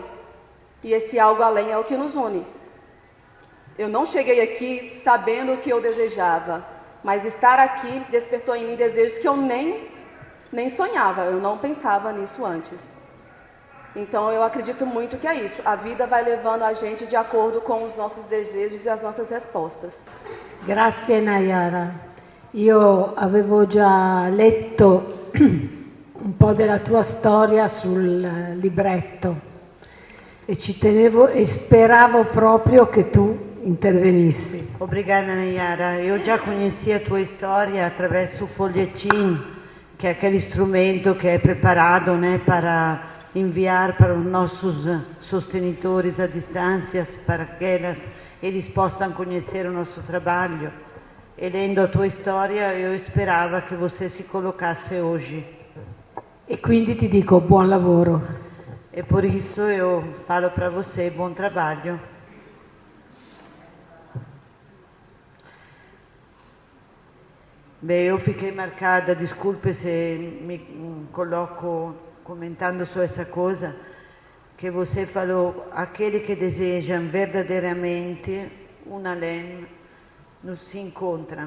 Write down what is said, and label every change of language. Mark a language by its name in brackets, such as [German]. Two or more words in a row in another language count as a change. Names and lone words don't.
[Portuguese] E esse algo além é o que nos une. Eu não cheguei aqui sabendo o que eu desejava, mas estar aqui despertou em mim desejos que eu nem sonhava, eu não pensava nisso antes. Então eu acredito muito que é isso. A vida vai levando a gente de acordo com os nossos desejos e as nossas respostas. [Italian] Grazie Nayara. Io avevo già letto un po' della tua storia sul libretto e ci tenevo e speravo proprio che tu intervenissi. [Portuguese] Obrigada, Nayara. Eu já conhecia a tua história através do folhetim, que é aquele instrumento que é preparado, né, para enviar para os nossos sostenitores à distância, para que eles possam conhecer o nosso trabalho. E lendo a tua história, eu esperava que você se colocasse hoje. [Italian] E quindi ti dico buon lavoro. [Portuguese] E por isso eu falo para você, bom trabalho. Bem, eu fiquei marcada, desculpe se me coloco comentando só essa coisa, que você falou, aqueles que desejam verdadeiramente um além, nos se encontram.